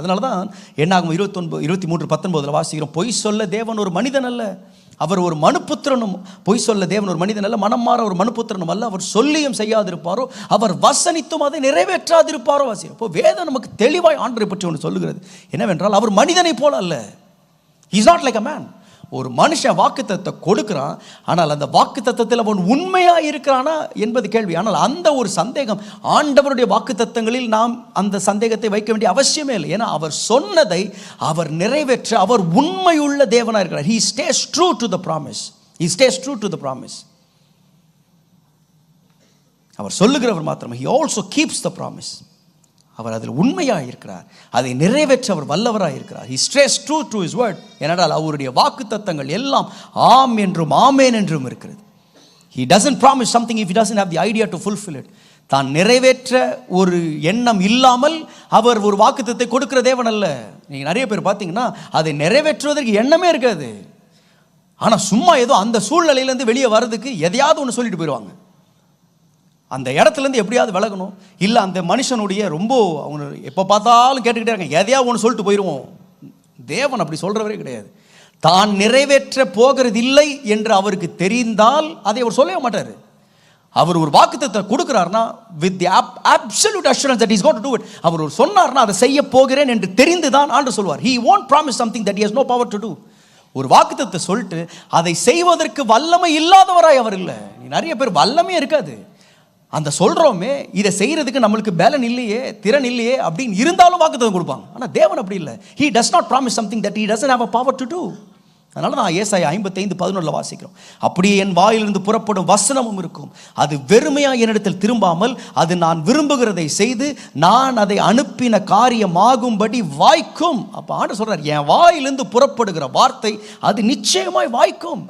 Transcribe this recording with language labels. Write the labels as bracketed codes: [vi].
[ta] அதனால தான் என்னாகும் 23:19 வாசிக்கிறோம், பொய் சொல்ல தேவன் ஒரு மனிதன் அல்ல, அவர் ஒரு மனுப்புத்திரனும், பொய் சொல்ல தேவன் ஒரு மனிதன் அல்ல, மனம் மாற ஒரு மனுப்புத்திரனும் அல்ல, அவர் சொல்லியும் செய்யாதிருப்பாரோ, அவர் வசனித்தும் அதை நிறைவேற்றாதிருப்பாரோ வாசிக்கிறோம். இப்போ வேதம் நமக்கு தெளிவாய் ஆண்டவரை பற்றி ஒன்று சொல்லுகிறது. என்னவென்றால், அவர் மனிதனை போல அல்ல, [en] he is not like a man. [ta] ஒரு மனுஷன் வாக்குத்தத்தை கொடுக்கிறான், ஆனால் அந்த வாக்குத்தத்தத்தில் அவன் உண்மையாக இருக்கிறானா என்பது கேள்வி. ஆனால் அந்த ஒரு சந்தேகம் ஆண்டவருடைய வாக்குத்தத்தங்களில் நாம் அந்த சந்தேகத்தை வைக்க வேண்டிய அவசியமே இல்லை. ஏன்னா அவர் சொன்னதை அவர் நிறைவேற்ற அவர் உண்மையுள்ள தேவனாக இருக்கிறார். [en] He stays true to the promise. He stays true to the promise. [ta] அவர் சொல்லுகிறவர் மாத்திரம், [en] he also keeps the promise. [ta] அவர் அதில் உண்மையாக இருக்கிறார், அதை நிறைவேற்ற அவர் வல்லவராக இருக்கிறார். [en] He stays true to his word. [ta] ஏனென்றால் அவருடைய வாக்குத்தத்தங்கள் எல்லாம் ஆம் என்றும் ஆமேன் என்றும் இருக்கிறது. [en] He doesn't promise something if he doesn't have the idea to fulfill it. [ta] தான் நிறைவேற்ற ஒரு எண்ணம் இல்லாமல் அவர் ஒரு வாக்குத்தத்தை கொடுக்கிற தேவன் அல்ல. நீங்கள் நிறைய பேர் பார்த்தீங்கன்னா அதை நிறைவேற்றுவதற்கு எண்ணமே இருக்காது, ஆனால் சும்மா ஏதோ அந்த சூழ்நிலையிலேருந்து வெளியே வர்றதுக்கு எதையாவது ஒன்று சொல்லிட்டு போயிடுவாங்க. அந்த இடத்துலேருந்து எப்படியாவது விலகணும், இல்லை அந்த மனுஷனுடைய ரொம்ப அவங்க எப்போ பார்த்தாலும் கேட்டுக்கிட்டே இருக்காங்க, எதையாவது ஒன்று சொல்லிட்டு போயிடுவோம். தேவன் அப்படி சொல்கிறவரே கிடையாது. தான் நிறைவேற்ற போகிறது இல்லை என்று அவருக்கு தெரிந்தால் அதை அவர் சொல்லவே மாட்டார். அவர் ஒரு வாக்குத்தத்தத்தை கொடுக்கிறார்னா [en] with the absolute assurance that he's going to do it. [ta] அவர் ஒரு சொன்னார்னா அதை செய்ய போகிறேன் என்று தெரிந்துதான் ஆண்டவர் சொல்வார். [en] He won't promise something that he has no power to do. [ta] ஒரு வாக்குத்தத்தத்தை சொல்லிட்டு அதை செய்வதற்கு வல்லமை இல்லாதவராய் அவர் இல்லை. நிறைய பேர் வல்லமே இருக்காது, அந்த சொல்றோமே இதை செய்யறதுக்கு நம்மளுக்கு பலன் இல்லையே, திறன் இல்லையே அப்படின்னு இருந்தாலும் வாக்குத்தத்தம் கொடுப்பாங்க. ஆனால் தேவன் அப்படி இல்லை. [en] He does not promise something that he doesn't have a power to do. [ta] அதனால தான் ஏசாயா 55:11 வாசிக்கிறோம், அப்படியே என் வாயிலிருந்து புறப்படும் வசனமும் இருக்கும், அது வெறுமையாக என்னிடத்தில் திரும்பாமல் அது நான் விரும்புகிறதை செய்து நான் அதை அனுப்பின காரியமாகும்படி வாய்க்கும். அப்போ ஆண்டவர் சொல்றார், என் வாயிலிருந்து புறப்படுகிற வார்த்தை அது நிச்சயமாய் வாய்க்கும்.